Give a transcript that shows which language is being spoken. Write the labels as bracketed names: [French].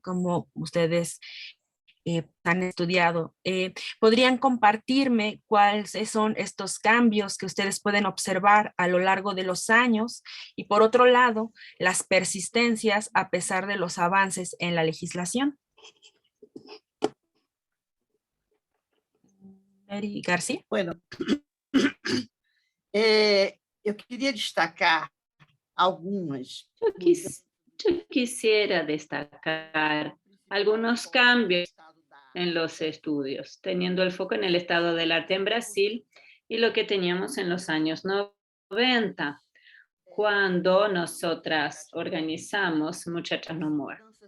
[Spanish] Como ustedes han estudiado. ¿Podrían compartirme cuáles son estos cambios que ustedes pueden observar a lo largo de los años? Y por otro lado, las persistencias a pesar de los avances en la legislación. Mary García. [Portuguese] Bueno, eu queria destacar algumas. [Spanish] Yo quisiera destacar algunos cambios en los estudios, teniendo el foco en el estado del arte en Brasil y lo que teníamos en los años 90, cuando nosotras organizamos Muchachas No More.